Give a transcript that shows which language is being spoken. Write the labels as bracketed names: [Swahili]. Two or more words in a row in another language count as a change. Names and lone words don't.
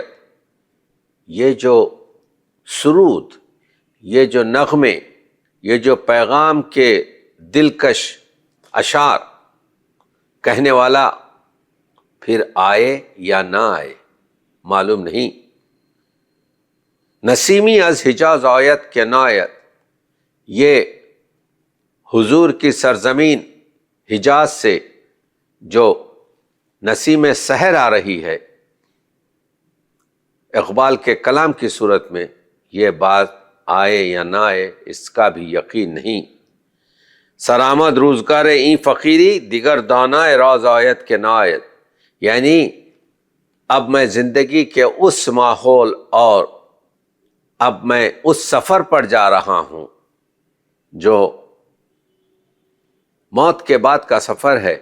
[Urdu] یہ جو سرود، یہ جو نغمے، یہ جو پیغام کے دلکش اشعار کہنے والا پھر آئے یا نہ آئے معلوم نہیں۔ [Persian] نسیمی از حجاز آیت کے نایت، [Urdu] یہ حضور کی سرزمین حجاز سے جو نسیم سحر آ رہی ہے، اقبال کے کلام کی صورت میں یہ بات آئے یا نہ آئے اس کا بھی یقین نہیں۔ [Persian] سرآمد روزگار این فقیری، دیگر دانائے راز آیت کے نایت، [Urdu] یعنی اب میں زندگی کے اس ماحول اور اب میں اس سفر پر جا رہا ہوں جو موت کے بعد کا سفر ہے۔